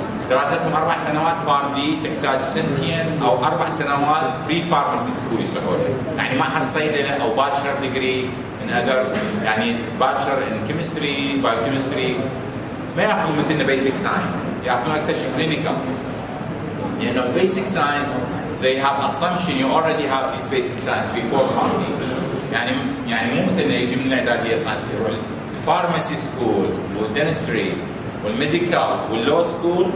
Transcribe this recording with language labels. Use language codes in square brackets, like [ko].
[ar] دراستهم 4 سنوات فارم دي، تحتاج 2 أو 4 سنوات بري فارماسي سكول يسمونه، يعني ما حد صيدله او باتشلر ديجري ان اذر، يعني باتشلر ان كيمستري، بايوكيمستري، ما ياخذون مثلنا بيسك ساينس، ياخذون اكثر شيء كلينيكال. لانه بيسك ساينس [en] they have assumption you already have these basic science before pharmacy. [ar] يعني مو مثلنا يجي من الاعداديه صار يروح الفارماسي سكول والدنستري والميديكال واللو سكول.